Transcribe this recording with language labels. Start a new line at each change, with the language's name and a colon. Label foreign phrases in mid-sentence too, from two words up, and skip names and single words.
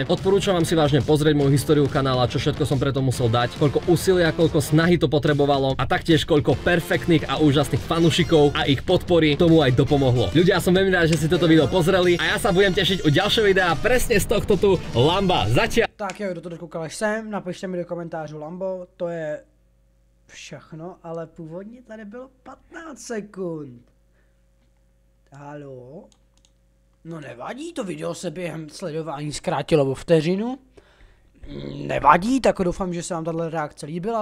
Slovak: Odporúčam vám si vážne pozrieť moju históriu kanála, čo všetko som preto musel dať, koľko úsilia, koľko snahy to potrebovalo a taktiež koľko perfektných a úžasných fanúšikov a ich podpory tomu aj dopomohlo. Ľudia, som veľmi rád, že si toto video pozreli a ja sa budem tešiť u ďalšieho videa presne z tohto tu Lamba. Zatiaľ.
Czech: Tak jo, kdo to dokoukal až sem, napište mi do komentářů Lambo, to je všechno, ale původně tady bylo 15 sekund. Haló? No nevadí, to video se během sledování zkrátilo o vteřinu. Nevadí, tak doufám, že se vám tato reakce líbila.